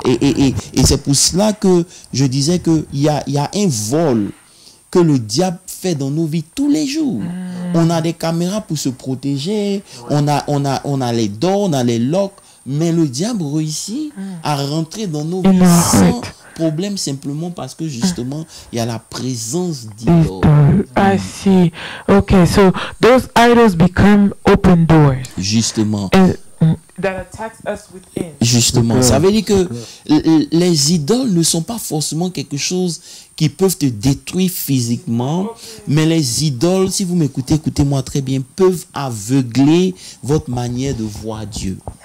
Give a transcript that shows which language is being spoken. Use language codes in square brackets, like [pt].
[fr] Et c'est pour cela que je disais qu'il y a un vol que le diable fait dans nos vies tous les jours. On a des caméras pour se protéger, on a les doors, on a les locks, mais le diable réussit à rentrer dans nos vies sans problème, simplement parce que justement il y a la présence d'idoles. [en] I see. Okay, so those idols become open doors. [fr] Justement. [en] That attacks us within. [fr] Justement, ça veut dire que les idoles ne sont pas forcément quelque chose qui peuvent te détruire physiquement, mais les idoles, si vous m'écoutez, écoutez-moi très bien, peuvent aveugler votre manière de voir Dieu.